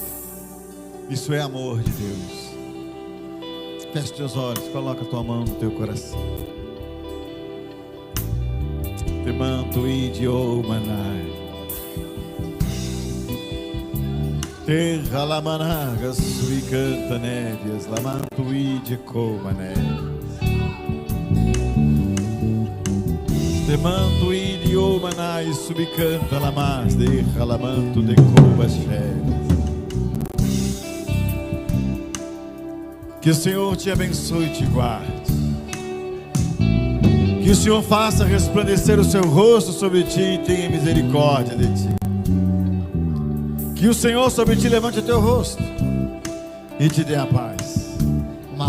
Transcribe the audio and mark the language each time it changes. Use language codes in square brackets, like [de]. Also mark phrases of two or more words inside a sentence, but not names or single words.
[pt] Isso é amor de Deus. Feche teus olhos, coloca a tua mão no teu coração. Te manto idio manai. Terra lamanaga sui canta névias, lamanto ide coma névias. Temanto idio manai subicanta lamas, terra lamanto de coma cheves. Que o Senhor te abençoe e te guarde. Que o Senhor faça resplandecer o seu rosto sobre ti e tenha misericórdia de ti. Que o Senhor sobre ti levante o teu rosto e te dê a paz.